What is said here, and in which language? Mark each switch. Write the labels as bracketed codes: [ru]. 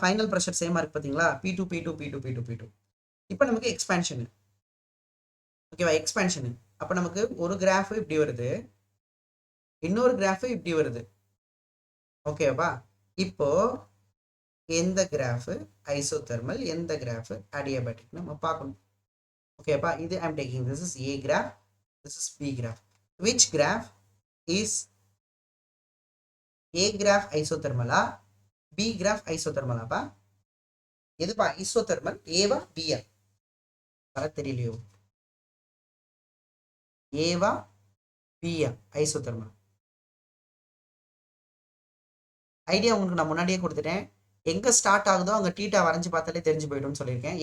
[ta] Final pressure சேமா இருக்கு பார்த்தீங்களா? P2 P2 P2 P2 P2. இப்போ நமக்கு எக்ஸ்பேன்ஷனு, ஓகேவா? எக்ஸ்பேன்ஷனு. அப்போ நமக்கு ஒரு கிராஃப் இப்படி வருது, இன்னொரு கிராஃப் இப்படி வருது, ஓகேவா? இப்போ எந்த கிராஃப் ஐசோதெர்மல், எந்த கிராஃப் அடியாபேட்டிக் நம்ம பார்க்கணும், ஓகேப்பா? [en] இது I'm taking, this is A graph, this is B graph. Which graph is A graph isothermal, B graph isothermal? [ta] அப்பா எதுப்பா isothermal, ஏவா பியா? தெரியலையோ, ஏவா பியா ஐசோதெர்மல்? ஐடியா உங்களுக்கு நான் முன்னாடியே கொடுத்துட்டேன், எங்க ஸ்டார்ட் ஆகுதோ அங்க டீட்டா வரைஞ்சு பார்த்தாலே தெரிஞ்சு போயிடும்னு சொல்லியிருக்கேன்.